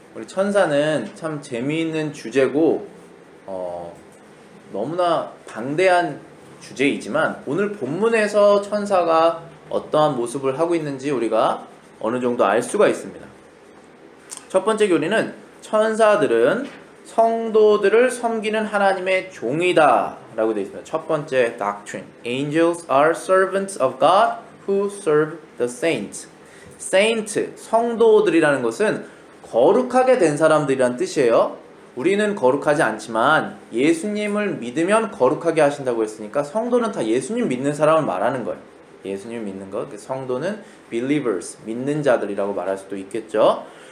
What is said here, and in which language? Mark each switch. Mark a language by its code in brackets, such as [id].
[ko] 우리 천사는 참 재미있는 주제고 너무나 방대한 주제이지만 오늘 본문에서 천사가 어떠한 모습을 하고 있는지 우리가 어느 정도 알 수가 있습니다. 첫 번째 교리는 천사들은 성도들을 섬기는 하나님의 종이다 라고 되어 있습니다. 첫 번째 doctrine. [en] Angels are servants of God who serve the saints. [ko] Saint, 성도들이라는 것은 거룩하게 된 사람들이란 뜻이에요. 우리는 거룩하지 않지만 예수님을 믿으면 거룩하게 하신다고 했으니까 성도는 다 예수님 믿는 사람을 말하는 거예요. 예수님 믿는 것. 성도는 believers, 믿는 자들이라고 말할 수도 있겠죠.